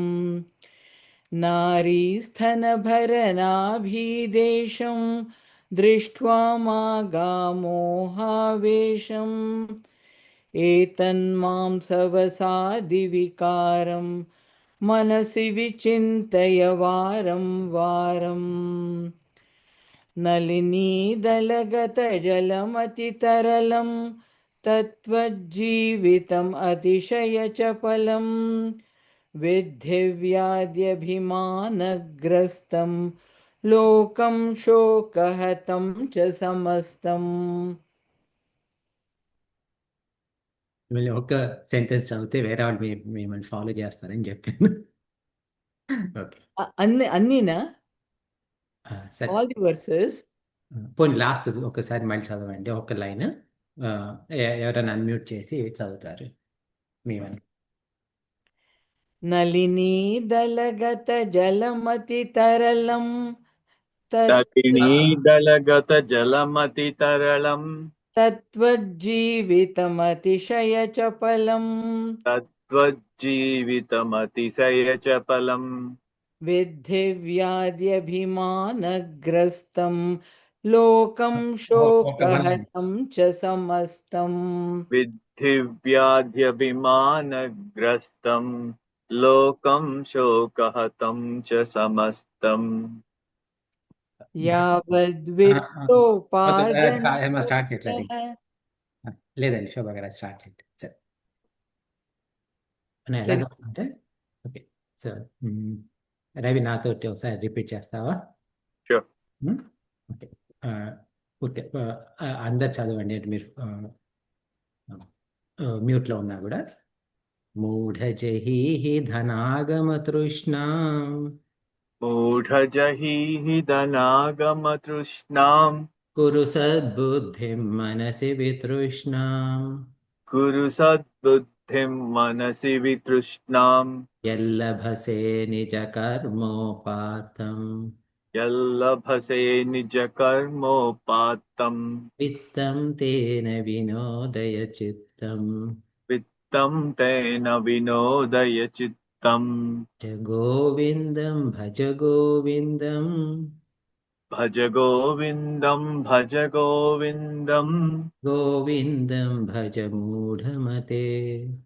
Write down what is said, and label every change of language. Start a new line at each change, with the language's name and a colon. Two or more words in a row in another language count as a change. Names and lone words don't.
Sanskrit: नारीस्थनभरनाभीदेशं दृष्ट्वा मागामोहावेशम् एतन्मां सवसादिविकारं मनसि विचिन्तय वारं वारम् नलिनीदलगतजलमतितरलं तत्त्वज्जीवितम् अतिशयचपलं विद्धिव्याद्यभिमानग्रस्तं लोकं शोकहतं च समस्तम्
Telugu: మళ్ళీ ఒక సెంటెన్స్ చదివితే వేరే వాళ్ళు మిమ్మల్ని ఫాలో చేస్తారని చెప్పాను ఓకే అన్నీనా సరే
English: all the verses
Telugu: పోనీ లాస్ట్ ఒకసారి మళ్ళీ చదవండి ఒక లైన్ ఎవరైనా అన్మ్యూట్ చేసి చదువుతారు మేమని
Sanskrit: नलिनीदलगतजलमतितरलं नलिनीदलगतजलमतितरलम् तत्त्वज्जीवितमतिशयचपलम् तद्वज्जीवितमतिशयचपलम् विद्धिव्याद्यभिमानग्रस्तं लोकं
Telugu: ఒక వన్
Sanskrit: शोकहतं च समस्तम् विद्धिव्याध्यभिमानग्रस्तम् लोकं शोकहतं च समस्तम्
Telugu: స్టార్ట్ చేయట్లేదు
Sanskrit: यावद्वित्तोपार्जनयोगः
Telugu: లేదండి శోభా గారు స్టార్ట్ చేయండి సరే అని ఎలాగ అంటే
English: okay so
Telugu: రవి నాతోటి ఒకసారి రిపీట్ చేస్తావా
English: Sure. okay okay
Telugu: అందరు చదవండి మీరు మ్యూట్లో ఉన్నా కూడా
Sanskrit: మూఢజహీహి ధనాగమతృష్ణాం मूढजहीहि धनागमतृष्णाम् కురు సద్బుద్ధిం మనసి వితృష్ణాం कुरु सद्बुद्धिं मनसि वितृष्णाम् యల్లభసే నిజ కర్మోపాతం यल्लभसे निजकर्मोपात्तम् విత్తం తేన వినోదయ చిత్తం वित्तं तेन विनोदय चित्तम् గోవిందం భజ గోవిందం भज गोविन्दं भज गोविन्दम् గోవిందం భజ మూఢమతే